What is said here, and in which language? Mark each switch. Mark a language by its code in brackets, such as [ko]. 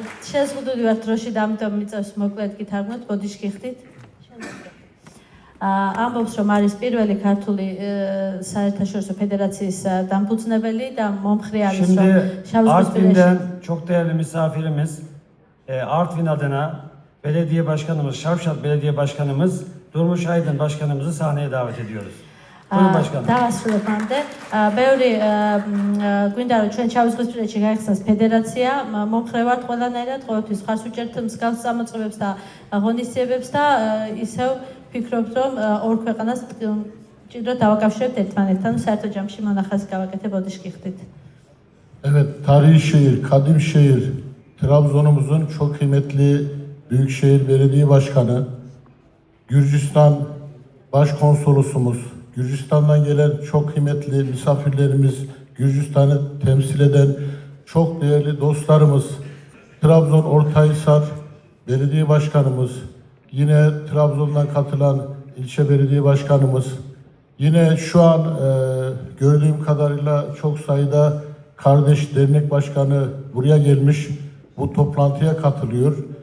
[ka] შეზღუდული ვართ დროში და ამიტომ მიწევს მოკლედ გითარგმნოთ, ბოდიში გიხდით. ამბობს, რომ არის პირველი ქართული საერთაშორისო ფედერაციის დამფუძნებელი და მომხრე არის, რომ [tr] Şimdi Artvin'den çok değerli misafirimiz, Artvin adına belediye başkanımız, Şavşat Belediye Başkanımız Durmuş Aydın Başkanımızı sahneye davet ediyoruz. Buyurun başkanım. [ka] დავასრულებამდე ბევრი გვინდა რომ ჩვენ ჩავიზღვისპირეთში გაიხსნას ფედერაცია, მომხრე ვართ ყველანაირად, ყოველთვის ხარს უჭერთ მსგავს წამოწყებებს და ღონისძიებებს და ისევ ვფიქრობთ, რომ ორ ქვეყანას ჭიდროდ დავაკავშირებთ ერთმანეთთან, საერთო ჯამში მონახაზი გავაკეთებ, ბოდიში გიხდით. [tr] Evet, tarihi şehir, kadim şehir, Trabzon'umuzun çok kıymetli Büyükşehir Belediye Başkanı, Gürcistan Başkonsolosumuz, Gürcistan'dan gelen çok kıymetli misafirlerimiz, Gürcistan'ı temsil eden çok değerli dostlarımız, Trabzon Ortahisar Belediye Başkanımız, yine Trabzon'dan katılan ilçe belediye başkanımız, yine şu an gördüğüm kadarıyla çok sayıda kardeş dernek başkanı buraya gelmiş, bu toplantıya katılıyor.